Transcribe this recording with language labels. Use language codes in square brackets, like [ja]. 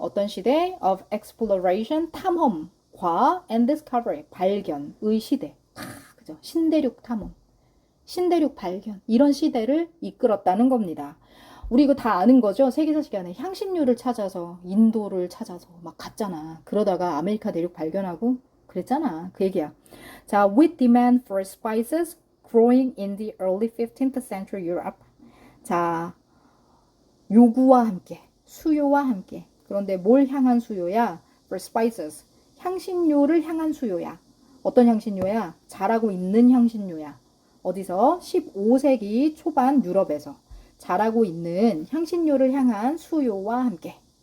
[ko] 어떤 시대? [en] of exploration, [ko] 탐험과 and discovery, 발견의 시대. 그죠? 신대륙 탐험, 신대륙 발견 이런 시대를 이끌었다는 겁니다. 우리 이거 다 아는 거죠? 세계사 시간에 향신료를 찾아서 인도를 찾아서 막 갔잖아. 그러다가 아메리카 대륙 발견하고 그랬잖아. 그 얘기야. 자, [en] with demand for spices growing in the early 15th century Europe. [ko] 자, 요구와 함께, 수요와 함께. 그런데 뭘 향한 수요야? [en] For spices. [ko] 향신료를 향한 수요야. 어떤 향신료야? 자라고 있는 향신료야. 어디서? 15세기 초반 유럽에서 자라고 있는 향신료를 향한 수요와 함께.